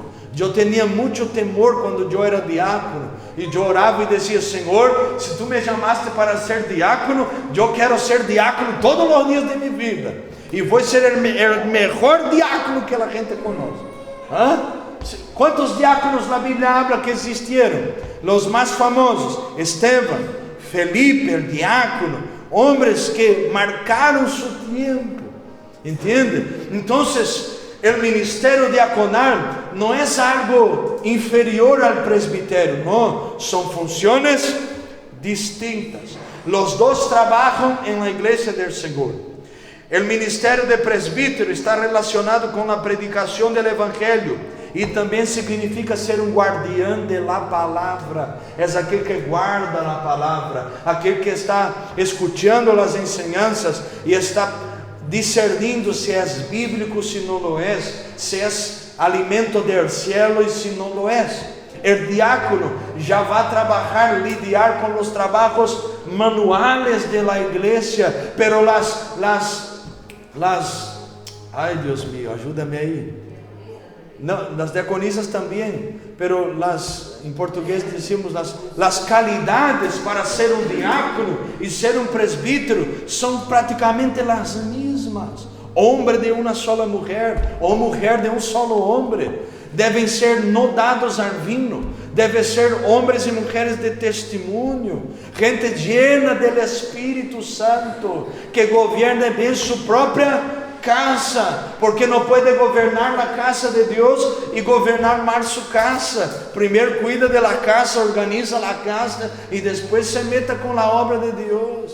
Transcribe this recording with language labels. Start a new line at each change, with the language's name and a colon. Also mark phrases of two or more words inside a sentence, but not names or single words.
Portuguese: Eu tinha muito temor quando eu era diácono, e eu orava e dizia: Senhor, se tu me chamaste para ser diácono, eu quero ser diácono todos os dias de minha vida, e vou ser o melhor diácono que a gente conhece. Quantos diáconos na Bíblia habla que existiram? Os mais famosos: Esteban, Felipe,
Spanish: el diácono,
Portuguese: homens que marcaram seu tempo. Entende? Então, o ministério diaconal não é algo inferior ao presbitério, não, são funções distintas. Os dois trabalham na igreja do Senhor. O ministério de presbítero está relacionado com a predicação do evangelho, e também significa ser um guardião da palavra. É aquele que guarda a palavra, aquele que está escutando as ensinanças e está discernindo se é bíblico, se não lo é, se é alimento
Spanish: del cielo
Portuguese: e se não lo é. O diácono já vai trabalhar, lidiar com os trabalhos manuais da igreja, pero ai Deus mío, ajuda-me aí. Não,
Spanish: las diaconisas
Portuguese: também, pero em português
Spanish: decimos las calidades
Portuguese: para ser um diácono e ser um presbítero são praticamente as mesmas. Homem de uma sola mulher, ou mulher de um solo homem, devem ser no dados ao vinho, devem ser homens e mulheres de testemunho, gente
Spanish: llena del
Portuguese: Espírito Santo, que governa bem sua própria casa, porque não pode governar a casa de Deus e governar mal sua casa. Primeiro cuida da casa, organiza a casa e depois se meta com a obra de Deus.